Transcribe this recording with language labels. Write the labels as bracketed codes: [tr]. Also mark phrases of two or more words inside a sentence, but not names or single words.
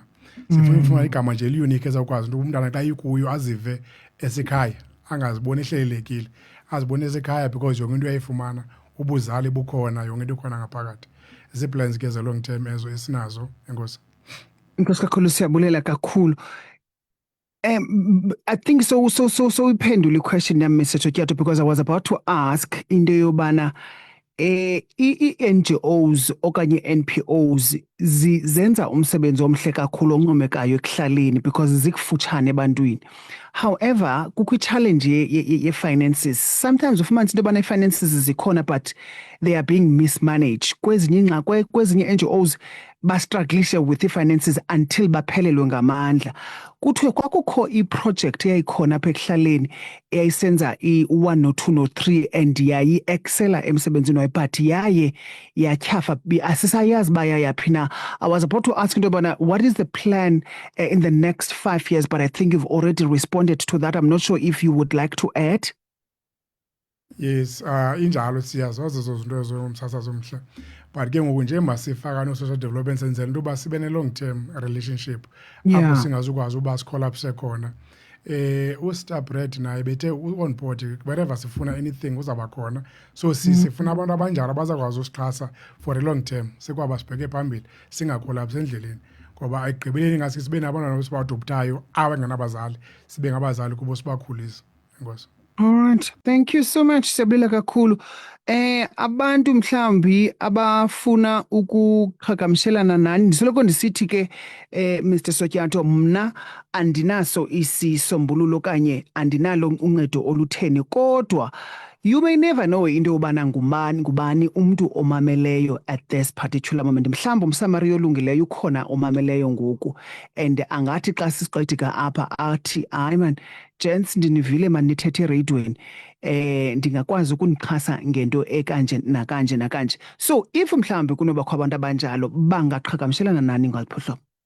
[xh] Sifuna ufuna igama nje eli-unique ezawukwazi into umntana xa ikuyo azive esekhaya angaziboni ehlelelekile azibone esekhaya because yonke into uyayifumana ubuzali bukhona yonke into ikhona ngaphakathi. Zii-plans ke ze- [en] long term [xh] ezo esinazo. Enkosi. Inkosi kakhulu siyabulela kakhulu. [en] I think so [xh] iphendule i-question yami Mr. Chokyato [en] because I was about to ask [xh] into yobana i-NGOs okanye NPOs zenza umsebenzi omhle kakhulu oncomekayo ekuhlaleni because zikufutshane ebantwini. However, kukho i-challenge ye-finances. Sometimes ufumanisa into yobana i-finances zikhona [en] but they are being mismanaged. [xh] Kwezinye NGOs bastrugglishe with i-finances until baphelelwe ngamandla. Kuthiwe kwakukho i-project eyayikhona apha ekuhlaleni eyayisenza i-1 no-2 no-3 and yayi-excela emsebenzini wayo but yaye yatyhafa asisayazi uba yayaphi na. [en] I was about to ask [xh] into yobana [en] what is the plan in the next 5 years, but I think you've already responded to that. I'm not sure if you would like to add. Yes, [xh] injalo siyazazi ezo zinto ezomsasazo omhle. But ke ngoku nje masifaka no-social development senzela into yoba sibe ne- [en] long term relationship [xh] apho [en] Yeah. [xh] singazukwazi uba sikolapse khona. Ustar Brett naye bethe [en] on board wherever [xh] sifuna anything uzawuba khona. So sifuna abantu abanjalo abazakwazi usixhasa [en] for a long term [xh] sikwaba sibheke phambili singakolapsi endleleni ngoba ekugqibeleni ingase sibe nabantwana sibaadoptayo abangenabazali sibe ngabazali kubo sibakhulisa. Enkosi. [en] All right. Thank you so much. [xh] Siyabulela kakhulu. Abantu mhlambi abafuna ukuqhagamshelana nani ndisoloko ndisithi ke Mr. Sokyato mna andinaso isisombululo kanye andinalo uncedo olutheni kodwa [en] you may never know [xh] into yobana ngubani umntu omameleyo [en] at this particular moment. [xh] Mhlawumbi umsamariya olungileyo ukhona omameleyo ngoku and angathi xa sisigqitika apha athi hayi man gents ndinivile man nithethe ereyidweni ndingakwazi ukunixhasa ngento ekanje nakanje nakanje. [en] So if [xh] mhlawumbi kunobakho abantu abanjalo bangaqhagamshelana nani ngaliphi hlobo?